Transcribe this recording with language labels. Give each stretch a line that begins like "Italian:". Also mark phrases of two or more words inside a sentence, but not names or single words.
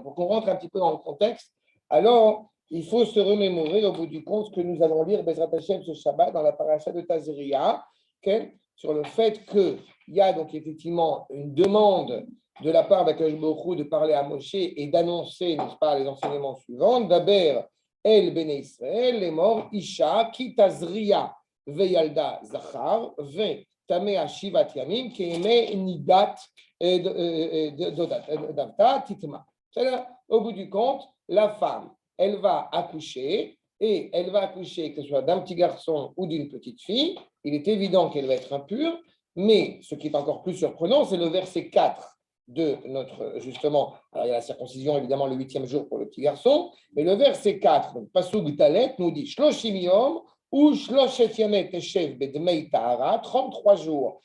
French: Pour qu'on rentre un petit peu dans le contexte, alors il faut se remémorer au bout du compte ce que nous allons lire
Hebrew: בעזרת השם
French: ce Shabbat dans la paracha de Tazria, sur le fait qu'il y a donc effectivement une demande de la part d'
Hebrew: הקדוש ברוך הוא
French: de parler à Moshe et d'annoncer, n'est-ce pas, les enseignements suivants.
Hebrew: דבר אל בני ישראל לאמר אשה, כי תזריע וילדה זכר וטמאה שבעת ימים כימי נדת דותה תטמא.
French: C'est-à-dire, au bout du compte, la femme, elle va accoucher, et elle va accoucher, que ce soit d'un petit garçon ou d'une petite fille. Il est évident qu'elle va être impure, mais ce qui est encore plus surprenant, c'est le verset 4 de notre, justement, alors il y a la circoncision, évidemment, le 8e jour pour le petit garçon, mais le verset 4, donc
Hebrew: פסוק ד,
French: nous dit
Hebrew: שלשים יום ושלשת ימים תשב בדמי טהרה,
French: 33 jours.